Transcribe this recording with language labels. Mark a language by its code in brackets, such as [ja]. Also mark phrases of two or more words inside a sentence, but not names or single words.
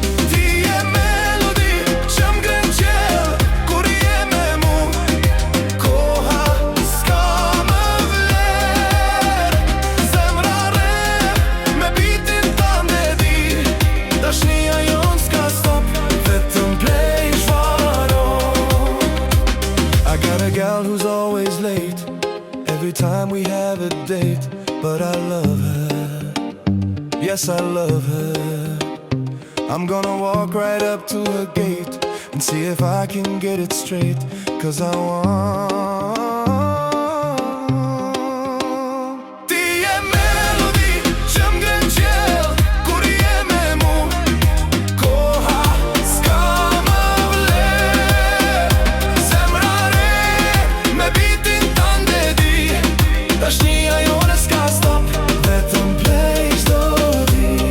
[sq] Ti je melodi që m'ngren qell, kur je me mu. Koha s'ka më vler. Zemra re, me bitin tënde di, dashnia jon s'ka stop, [en] vetëm play [sq] çfarë. [en] I got a gal who's always late, every time we have a date, but I love her. Yes, I love her. I'm gonna walk right up to her gate and see if I can get it straight, 'cause I want. [sq] Ti je melodi që m'ngren qell, kur je me mu. Koha s'ka më vler. Zemra re, me bitin tënde di, dashnia jone s'ka stop, [en] vetëm play [sq] çdo di.